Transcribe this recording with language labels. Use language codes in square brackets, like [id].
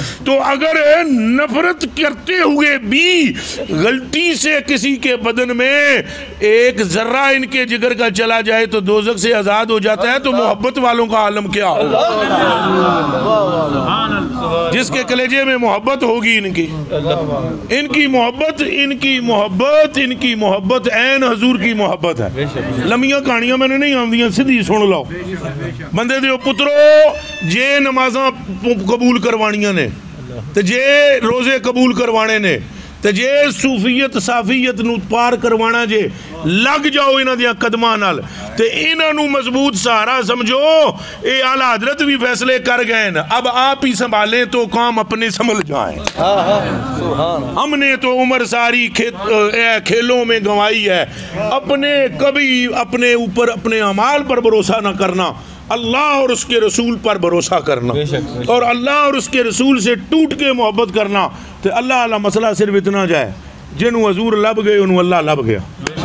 [ur] تو اگر نفرت کرتے ہوئے بھی غلطی سے کسی کے بدن میں ایک ذرہ ان کے جگر کا چلا جائے تو دوزخ سے آزاد ہو جاتا ہے. تو محبت والوں کا عالم کیا ہوگا, جس کے کلیجے میں محبت ہوگی ان کی محبت ان کی محبت عین حضور کی محبت ہے. [pa] لمبیاں کہانیاں میں نے نہیں آندیاں, سیدھی سن لو. بندے دیو پترو جے نمازاں قبول کروانیاں نے تے جے روزے قبول کروانے نے تے جے صوفیت صافیت نو پار کروانا جے لگ جاؤ انہاں دیاں قدماں نال تے انہاں نو مضبوط سہارا سمجھو. [ur] اے اعلی حضرت بھی فیصلے کر گئے نا, اب آپ ہی سنبھالیں تو کام اپنے سنبھل جائیں. ہم نے تو عمر ساری کھیلوں میں گنوائی ہے. اپنے کبھی اپنے اوپر اپنے اعمال پر بھروسہ نہ کرنا, اللہ اور اس کے رسول پر بھروسہ کرنا, اور اللہ اور اس کے رسول سے ٹوٹ کے محبت کرنا. تو اللہ مسئلہ صرف اتنا جائے, [pa] جنہوں حضور لب گئے انہوں اللہ لب گیا.